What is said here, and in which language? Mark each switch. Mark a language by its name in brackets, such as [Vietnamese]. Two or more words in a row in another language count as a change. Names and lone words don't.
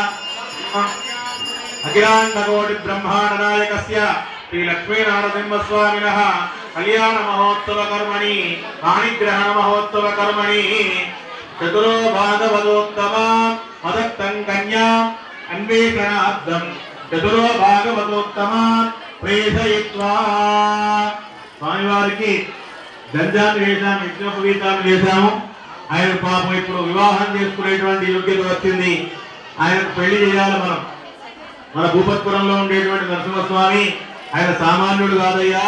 [Sanskrit] अखिलाण्डकोटि ब्रह्माण्ड नायकस्य श्री लक्ष्मी नरसिंहस्वामिनः कल्याण महोत्सव कर्मणि पाणिग्रहण महोत्सव कर्मणि चतुरो भागवतोत्तमा मदक्तं कन्या अन्वेषणार्थं चतुरो भागवतोत्तमा प्रेषयित्वा [Telugu] స్వామివారికి గంజాన్ని వేసాము, యజ్ఞోపవీతాన్ని వేసాము. ఆయన పాపం ఇప్పుడు వివాహం చేసుకునేటువంటి యోగ్యత వచ్చింది. ఆయనకు పెళ్లి చేయాలి. మన భూపత్పురంలో ఉండేటువంటి నరసింహస్వామి ఆయన సామాన్యుడు కాదయ్యా.